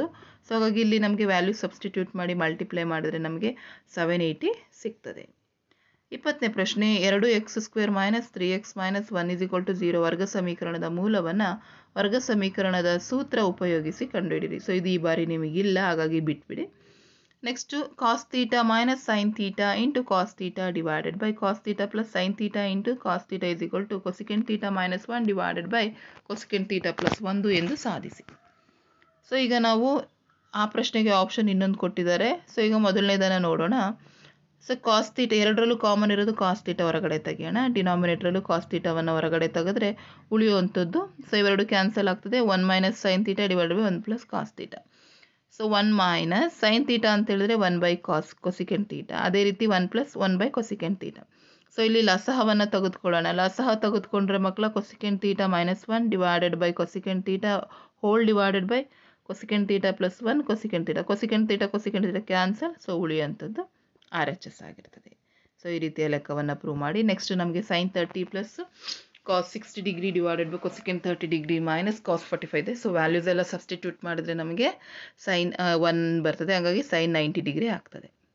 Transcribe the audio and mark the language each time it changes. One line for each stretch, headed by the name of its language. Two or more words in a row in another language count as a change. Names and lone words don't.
Kannada: ಸೊ ಹಾಗಾಗಿ ಇಲ್ಲಿ ನಮಗೆ
English: value substitute
Kannada: ಮಾಡಿ ಮಲ್ಟಿಪ್ಲೈ ಮಾಡಿದ್ರೆ ನಮಗೆ 780 ಸಿಗ್ತದೆ. 20ನೇ ಪ್ರಶ್ನೆ, 2x² - 3x - 1 = 0 ವರ್ಗ ಸಮೀಕರಣದ ಮೂಲವನ್ನು ವರ್ಗ ಸಮೀಕರಣದ ಸೂತ್ರ ಉಪಯೋಗಿಸಿ ಕಂಡುಹಿಡಿಯಿರಿ. ಸೊ ಇದು ಈ ಬಾರಿ ನಿಮಗಿಲ್ಲ, ಹಾಗಾಗಿ ಬಿಟ್ಬಿಡಿ. ನೆಕ್ಸ್ಟ್
English: cos θ - sin θ × cos θ / cos θ + sin θ × cos θ = cosecant θ - 1 / cosecant θ + 1
Kannada: ಎಂದು ಸಾಧಿಸಿ. ಸೊ ಈಗ ನಾವು ಆ ಪ್ರಶ್ನೆಗೆ ಆಪ್ಷನ್ ಇನ್ನೊಂದು ಕೊಟ್ಟಿದ್ದಾರೆ. ಸೊ ಈಗ ಮೊದಲನೇದನ್ನು ನೋಡೋಣ. ಸೊ cos θ ಎರಡರಲ್ಲೂ ಕಾಮನ್ ಇರೋದು cos θ ಹೊರಗಡೆ ತೆಗೆಯೋಣ. ಡಿನಾಮಿನೇಟ್ರಲ್ಲೂ cos θವನ್ನು ಹೊರಗಡೆ ತೆಗೆದ್ರೆ ಉಳಿಯುವಂಥದ್ದು, ಸೊ ಇವೆರಡು ಕ್ಯಾನ್ಸಲ್ ಆಗ್ತದೆ. 1 - sin θ / 1 + cos θ. ಸೊ 1 - sin θ ಅಂತ ಹೇಳಿದ್ರೆ 1 / cosecant θ. ಅದೇ ರೀತಿ 1 + 1 / cosecant θ. ಸೊ ಇಲ್ಲಿ ಲಸಹವನ್ನು ತೆಗೆದುಕೊಳ್ಳೋಣ. ಲಸಹ ತೆಗೆದುಕೊಂಡ್ರೆ ಮಕ್ಕಳ
English: cosecant θ - 1 / cosecant θ whole divided by cosecant θ + 1 cosecant θ.
Kannada: cosecant θ ಕ್ಯಾನ್ಸಲ್. ಸೊ ಉಳಿಯುವಂಥದ್ದು RHS ಆಗಿರ್ತದೆ. ಸೊ ಈ ರೀತಿಯ ಲೆಕ್ಕವನ್ನು ಪ್ರೂವ್ ಮಾಡಿ. ನೆಕ್ಸ್ಟ್ ನಮಗೆ sin 30 + cos 60
English: degree divided by
Kannada: cosecant 30
English: degree minus
Kannada: cos 45 ಇದೆ. ಸೊ ವ್ಯಾಲ್ಯೂಸ್ ಎಲ್ಲ ಸಬ್ಸ್ಟಿಟ್ಯೂಟ್ ಮಾಡಿದ್ರೆ ನಮಗೆ sin 1 ಬರ್ತದೆ, ಹಾಗಾಗಿ sin 90 ಡಿಗ್ರಿ ಆಗ್ತದೆ.